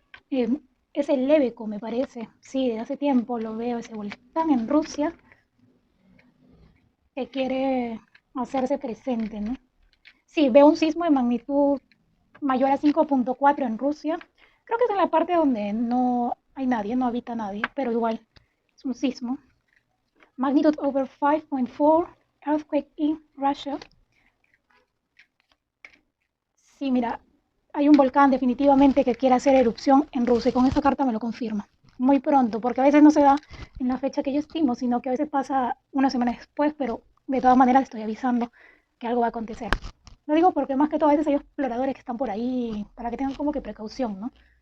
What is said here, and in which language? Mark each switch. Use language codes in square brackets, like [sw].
[es] Es el Lebeco, me parece. Sí, de hace tiempo lo veo, ese volcán en Rusia que quiere hacerse presente, ¿no? Sí, veo un sismo de magnitud mayor a 5.4 en Rusia. Creo que es en la parte donde no hay nadie, no habita nadie, pero igual es un sismo. [en] Magnitude over 5.4, earthquake in Russia. [es] Sí, mira, hay un volcán definitivamente que quiere hacer erupción en Rusia y con esta carta me lo confirma. Muy pronto, porque a veces no se da en la fecha que yo estimo, sino que a veces pasa una semana después, pero de todas maneras estoy avisando que algo va a acontecer. Lo digo porque más que todo a veces hay exploradores que están por ahí para que tengan como que precaución, ¿no?